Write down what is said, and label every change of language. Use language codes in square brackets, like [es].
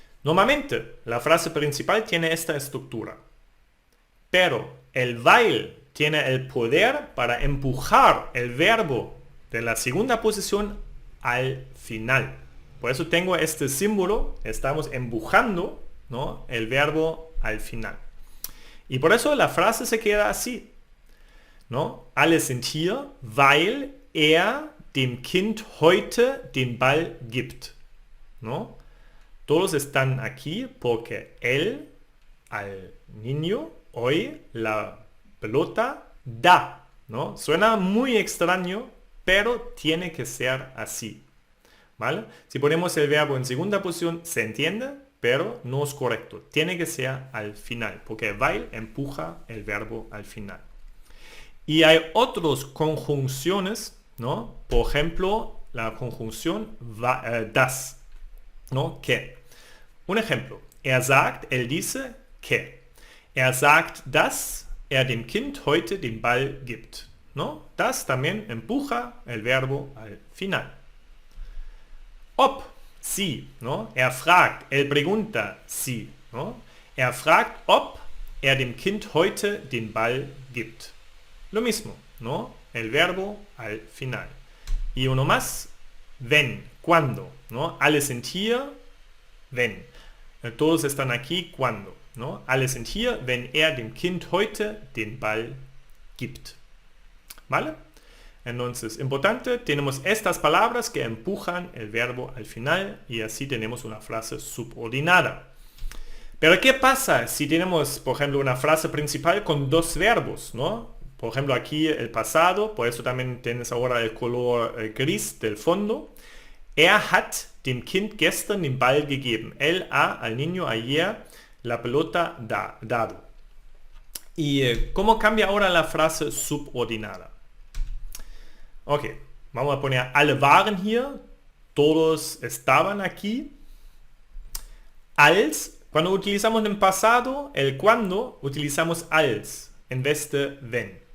[es] Normalmente la frase principal tiene esta estructura, pero el weil tiene el poder para empujar el verbo de la segunda posición al final. Por eso tengo este símbolo, estamos empujando, ¿no?, el verbo al final. Y por eso la frase se queda así, ¿no? [de] Alle sind hier, weil er dem Kind heute den Ball gibt, ¿no? [es] Todos están aquí porque él al niño hoy la pelota da, ¿no? Suena muy extraño, pero tiene que ser así, ¿vale? Si ponemos el verbo en segunda posición, se entiende, pero no es correcto. Tiene que ser al final, porque weil empuja el verbo al final. Y hay otras conjunciones, ¿no? Por ejemplo, la conjunción das, ¿no? Que. Un ejemplo, [de] er sagt, [es] él dice que. [de] Er sagt, dass er dem Kind heute den Ball gibt, ¿no? [es] Das también empuja el verbo al final. Ob, sí, ¿no? [de] Er fragt, [es] él pregunta, sí, ¿no? [de] Er fragt, ob er dem Kind heute den Ball gibt. [es] Lo mismo, ¿no? El verbo al final. Y uno más, wenn, cuando, ¿no? [de] Alle sind hier, wenn. [es] Todos están aquí cuando, ¿no? [de] Alle sind hier, wenn er dem Kind heute den Ball gibt. [es] ¿Vale? Entonces, importante, tenemos estas palabras que empujan el verbo al final y así tenemos una frase subordinada. Pero ¿qué pasa si tenemos, por ejemplo, una frase principal con dos verbos, ¿no? Por ejemplo, aquí el pasado, por eso también tienes ahora el color gris del fondo. [de] Er hat dem Kind gestern den Ball gegeben. [es] Él ha al niño ayer la pelota dado. ¿Y cómo cambia ahora la frase subordinada? Ok, vamos a poner [de] alle waren hier. [es] Todos estaban aquí. Als, cuando utilizamos en pasado, el cuando, utilizamos als en vez de wenn.